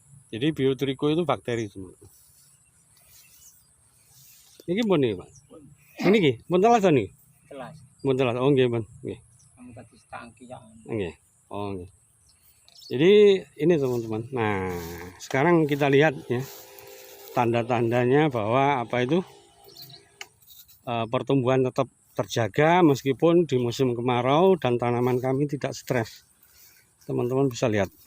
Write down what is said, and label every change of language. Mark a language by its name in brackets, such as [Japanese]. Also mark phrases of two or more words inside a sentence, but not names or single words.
[Indonesian] Jadi biotricho itu bakteri semua. Ini pun nih, Pak. Ini ki, [Javanese] pun telas [Indonesian] nih. [Javanese] Telas. Pun telas. Oh nggih, Pun. Nggih. [Indonesian] Kamu tadi setangki ya. [Javanese] Nggih. Oh nggih. [Indonesian] Jadi ini teman-teman. Nah, sekarang kita lihat ya tanda-tandanya bahwa apa itu pertumbuhan tetap terjaga meskipun di musim kemarau dan tanaman kami tidak stres. Teman-teman bisa lihat.